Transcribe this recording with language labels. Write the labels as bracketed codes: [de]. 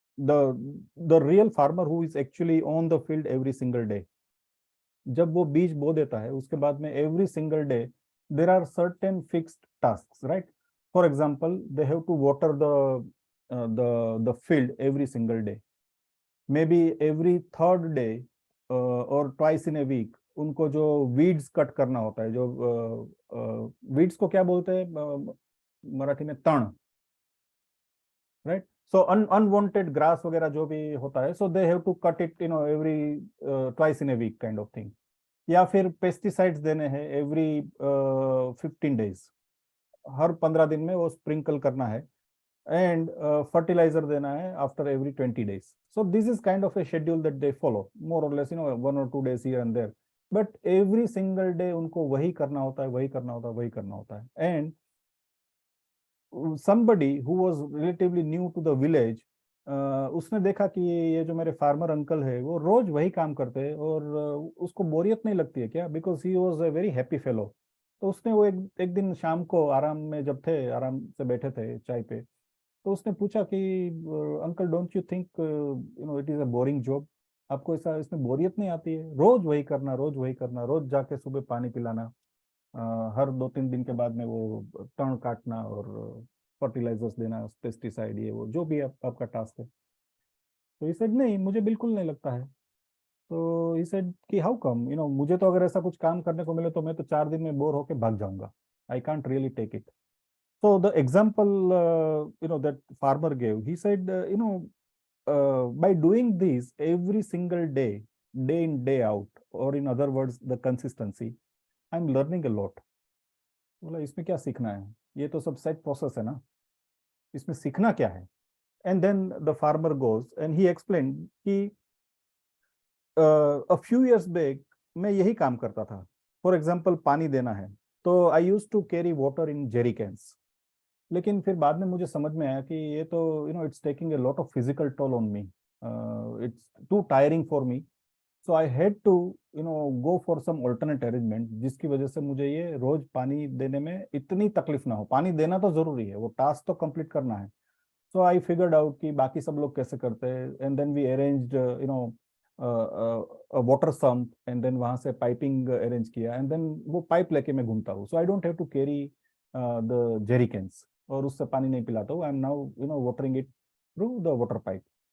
[en] The real farmer who is actually on the field every single day. [hi] जब वो बीज बो देता है, उसके बाद में [en] every single day there are certain fixed tasks, right? For example, they have to water the field every single day. Maybe every third day [hi] और [en] twice in a week [hi] उनको जो वीड्स कट करना होता है, जो वीड्स को क्या बोलते हैं मराठी में, तण, राइट. [en] so unwanted grass वगैरह [hi] जो भी होता है, [en] So they have to cut it every twice in a week kind of thing. [hi] या फिर पेस्टिसाइड्स देने हैं एवरी 15 days, हर 15 दिन में वो स्प्रिंकल करना है, and fertilizer देना है [en] after every 20 days. So this is kind of a schedule that they follow, more or less 1 or 2 days here and there, but every single day [hi] उनको वही करना होता है, वही करना होता है, वही करना होता है. [en] And somebody who was relatively new to the village, [hi] उसने देखा कि ये जो मेरे फार्मर अंकल है वो रोज वही काम करते हैं, और उसको बोरियत नहीं लगती है क्या, [en] Because he was a very happy fellow. [hi] तो उसने वो एक दिन शाम को आराम में जब थे, आराम से बैठे थे चाय पे, तो उसने पूछा कि uncle [en] don't you think it is a boring job, [hi] आपको ऐसा इसमें बोरियत नहीं आती है, रोज वही करना, रोज वही करना, रोज जाके सुबह पानी पिलाना, हर 2-3 दिन के बाद में वो तण काटना और फर्टिलाइजर्स देना, पेस्टिसाइड, ये वो जो भी आपका टास्क है. तो ही सेड नहीं, मुझे बिल्कुल नहीं लगता है. तो ही सेड कि हाउ कम, मुझे तो अगर ऐसा कुछ काम करने को मिले तो मैं तो 4 दिन में बोर होके भाग जाऊंगा, [en] I can't really take it. So the example, that farmer gave, he said, by doing this every single day, day in, day out, or in other words, the consistency, I'm learning a lot. [hi] बोला इसमें क्या सीखना है, ये तो सब set process है ना, इसमें सीखना क्या है? [en] And then the farmer goes and he explained कि a few years back [hi] मैं यही काम करता था. [en] For example, [hi] पानी देना है तो [en] I used to carry water in jerry cans. [hi] लेकिन फिर बाद में मुझे समझ में आया कि ये तो [en] it's taking a lot of physical toll on me. It's too tiring for me. So I had to go for some alternate arrangement, [hi] जिसकी वजह से मुझे ये रोज पानी देने में इतनी तकलीफ ना हो. पानी देना तो जरूरी है, वो टास्क तो कंप्लीट करना है. [en] So I figured out [hi] कि बाकी सब लोग कैसे करते हैं, [en] and then we arranged a water sump, and then [hi] वहां से पाइपिंग अरेंज किया, [en] and then वो pipe लेके मैं घूमता हूँ. So I don't have to carry the jerry cans, [hi] और उससे पानी नहीं पिलाता हूँ. [en] I am now watering it through the water pipe.